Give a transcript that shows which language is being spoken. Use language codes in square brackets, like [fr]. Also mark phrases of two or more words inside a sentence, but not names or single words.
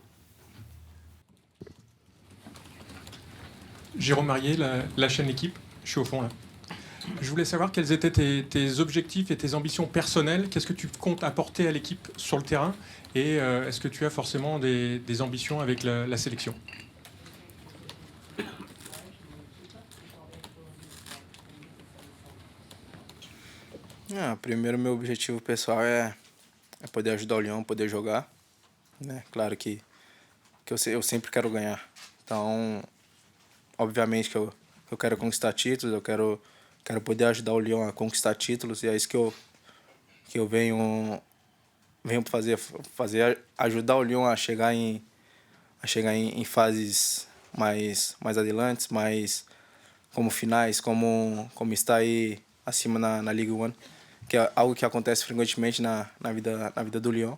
[fr] Jérôme Marier, la chaîne Équipe, je suis au fond là. Je voulais savoir quels étaient tes objectifs et tes ambitions personnelles. Qu'est-ce que tu comptes apporter à l'équipe sur le terrain? Et est-ce que tu as forcément des ambitions avec la sélection? [pt] Primeiro, meu objetivo pessoal é poder ajudar o Lyon, poder jogar, né? Claro que eu sempre quero ganhar. Então, obviamente que eu quero conquistar títulos, eu quero poder ajudar o Lyon a conquistar títulos, e é isso que eu venho fazer, ajudar o Lyon a chegar em fases mais adiantes, mais como finais, como está aí acima na Ligue 1, que é algo que acontece frequentemente na vida do Lyon.